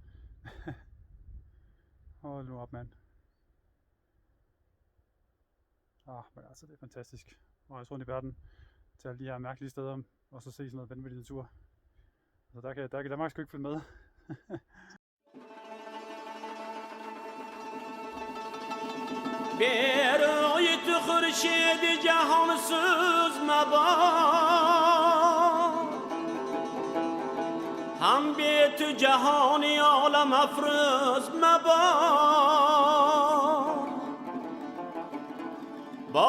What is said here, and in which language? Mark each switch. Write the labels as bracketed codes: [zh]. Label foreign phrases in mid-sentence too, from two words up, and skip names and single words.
[da] Hold nu op, mand. Men altså, det er fantastisk. Og rejse rundt i verden til alle de her mærkelige steder, og så se sådan noget vanvittig natur. Så der kan Danmark sgu ikke følge med. [fa] برای تو خورشید جهان سوز مباد هم به تو جهانی عالم افروز مباد